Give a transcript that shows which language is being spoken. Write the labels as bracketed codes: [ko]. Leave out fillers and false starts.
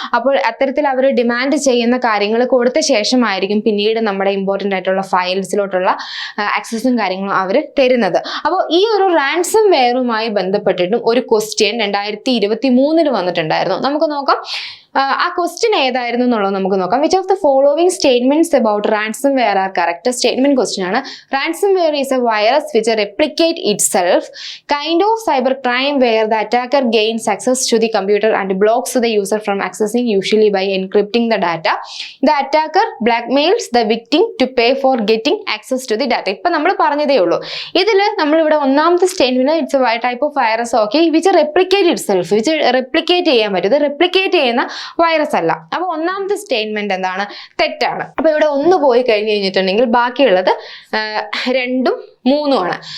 [ml] അപ്പോൾ അത്തരത്തിൽ അവർ ഡിമാൻഡ് ചെയ്യുന്ന കാര്യങ്ങൾ കൊടുത്ത ശേഷമായിരിക്കും പിന്നീട് നമ്മുടെ ഇമ്പോർട്ടൻ്റ് ആയിട്ടുള്ള ഫയൽസിലോട്ടുള്ള ആക്സസും കാര്യങ്ങളും അവർ തരുന്നത്. അപ്പോൾ ഈ ഒരു റാൻസം വെയറുമായി ബന്ധപ്പെട്ടിട്ടും ഒരു ക്വസ്റ്റ്യൻ 2023 വന്നിട്ടുണ്ടായിരുന്നു. നമുക്ക് നോക്കാം. ആ ക്വസ്റ്റ്യൻ ഏതായിരുന്നു എന്നുള്ളത് നമുക്ക് നോക്കാം. [en] Which of the following statements about ransomware are correct? [ml] Statement question ആണ്. [en] Ransomware is a virus which replicate itself, kind of cyber crime where the attacker gains access to the computer and blocks the user from accessing, usually by encrypting the data. The attacker blackmails the victim to pay for getting access to the data. [ml] ഇപ്പൊ നമ്മൾ പറഞ്ഞതേ ഉള്ളൂ. ഇതിൽ നമ്മളിവിടെ ഒന്നാമത്തെ statement [en] it's a type of virus okay which replicate itself, [ml] which replicate ചെയ്യാൻ പറ്റും. ഇത് റെപ്ലിക്കേറ്റ് ചെയ്യുന്ന വൈറസ് അല്ല. അപ്പൊ ഒന്നാമത്തെ സ്റ്റേറ്റ്മെന്റ് എന്താണ്? തെറ്റാണ്. അപ്പൊ ഇവിടെ ഒന്ന് പോയി കഴിഞ്ഞ് കഴിഞ്ഞിട്ടുണ്ടെങ്കിൽ ബാക്കിയുള്ളത് 2ഉം 3ഉം ആണ്.